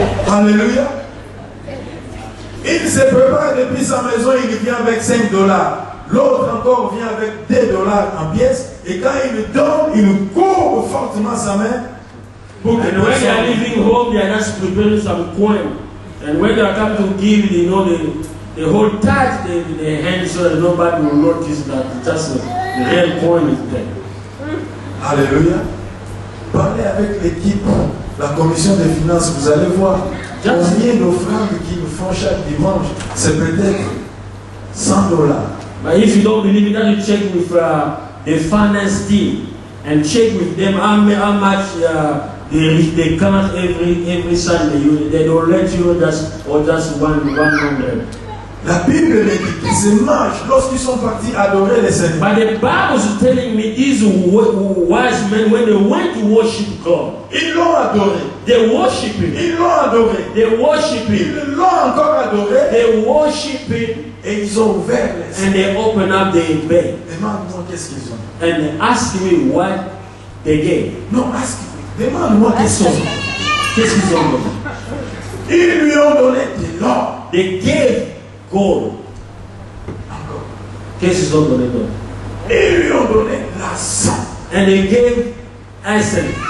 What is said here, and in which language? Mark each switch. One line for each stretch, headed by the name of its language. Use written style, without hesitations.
French: Alléluia. Il se prépare depuis sa maison, il vient avec 5 $. L'autre encore vient avec 2 $ en pièces. Et quand il donne, il courbe fortement sa main. Pour que
English: And when they are leaving home, they are just preparing some coin. And when they come to give, you know, the whole touch the hand so that nobody will notice that just the real coin is there.
French: Alléluia. Parlez avec l'équipe, la commission des finances, vous allez voir combien d'offrandes qu'ils font chaque dimanche. C'est peut-être $100.
English: But if you don't believe it, then you check with the finance team and check with them how much they count every Sunday. They don't let you just 100.
French: La Bible dit que ces mages, lorsqu'ils sont partis adorer le Seigneur,
English: But the Bible is telling me these wise men, when they went to worship God,
French: ils l'ont adoré.
English: they worship Him.
French: Ils l'ont adoré.
English: They worship Him.
French: Ils l'ont encore adoré.
English: They worship Him,
French: Et ils ont ouvert les
English: and they open up their bed
French: Demande-moi qu'est-ce qu'ils ont.
English: and they ask me what they gave.
French: Non, demande-moi qu'est-ce qu'ils ont. Qu'est-ce qu'ils ont donné? Ils lui ont donné de l'or.
English: They gave gold.
French: Encore. Qu'est-ce qu'ils ont donné d'autre? Ils lui ont donné l'argent.
English: And they gave essence.